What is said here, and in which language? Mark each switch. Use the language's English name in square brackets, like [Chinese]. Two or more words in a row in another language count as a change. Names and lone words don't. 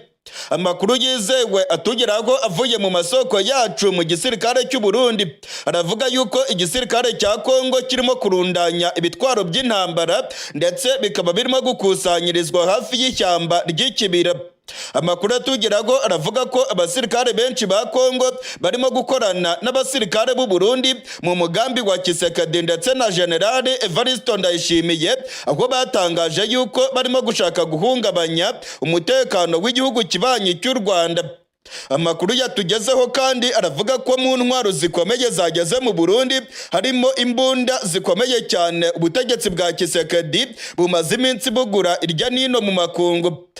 [Kinyarwanda] Amakuru yizewe atugeraho avuye mu masoko yacu mu gisirikare cy'u Burundi aravuga yuko igisirikare cya Kongo kirimo kurundanya ibitwaro by'intambara ndetse bikaba birimo gukusanyirizwa hafi y'ishyamba ry'ikibira. Amakuru atugeraho aravuga ko abasirikare benshi ba Kongo barimo gukorana n'abasirikare b'u Burundi mu mugambi wa Tshisekedi ndetse na General Ejo Ndayishimiye, aho batangaje yuko barimo gushaka guhungabanya umutekano w'igihugu kibanyi cy'u Rwanda. Amakuru yatugezeho kandi aravuga ko mu ntwaro zikomeye zageze mu Burundi harimo imbunda zikomeye cyane ubutegetsi bwa Tshisekedi bumaze iminsi bugura irya nino mu makungu.